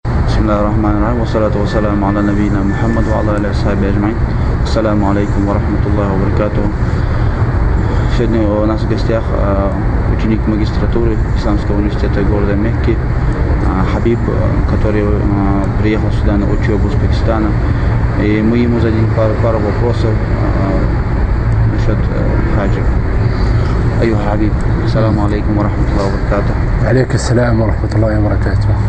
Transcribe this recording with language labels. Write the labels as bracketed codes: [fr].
[ar] الله الرحمن الرحيم والصلاة والسلام على نبينا Muhammad وعلى آله وصحبه أجمعين. Ассаламу алейкум ва рахматуллахи ва баракатуху. [ru] Сегодня у нас в гостях ученик магистратуры Исламского университета города Мекки Хабиб, который приехал сюда на учебу с Пакистана. И мы ему задали пару вопросов насчет хаджа. [ar] أيها الحبيب السلام عليكم ورحمة الله وبركاته. عليك السلام ورحمة الله وبركاته.